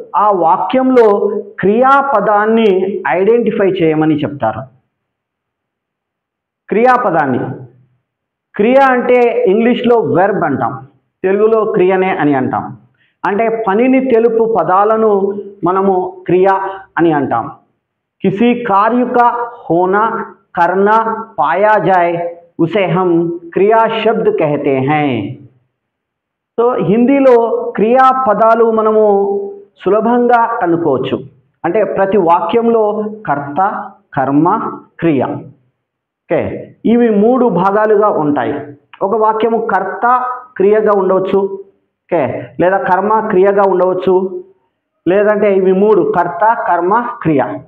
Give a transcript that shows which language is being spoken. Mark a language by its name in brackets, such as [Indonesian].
[Telugu] ఆ వాక్యంలో క్రియాపదాన్ని ఐడెంటిఫై చేయమని చెప్తారు. క్రియాపదాన్ని, క్రియ అంటే ఇంగ్లీష్లో వెర్బ్ అంటాం, తెలుగులో క్రియనే అని అంటాం. అంటే పనిని తెలుపు పదాలను మనము క్రియ అని అంటాం. [Hindi] किसी कार्य का होना करना पाया जाए उसे हम क्रिया शब्द कहते हैं. [Telugu] तो హిందీలో క్రియా పదాలు మనము సులభంగా కనుక్కోవచ్చు. అంటే ప్రతి వాక్యంలో కర్త, కర్మ, క్రియ. ఓకే, ఇవి 3 భాగాలుగా ఉంటాయి. ఒక వాక్యము కర్త క్రియగా ఉండవచ్చు, ఓకే, లేదా కర్మ క్రియగా ఉండవచ్చు, లేదంటే ఇవి 3 కర్త, కర్మ, క్రియ.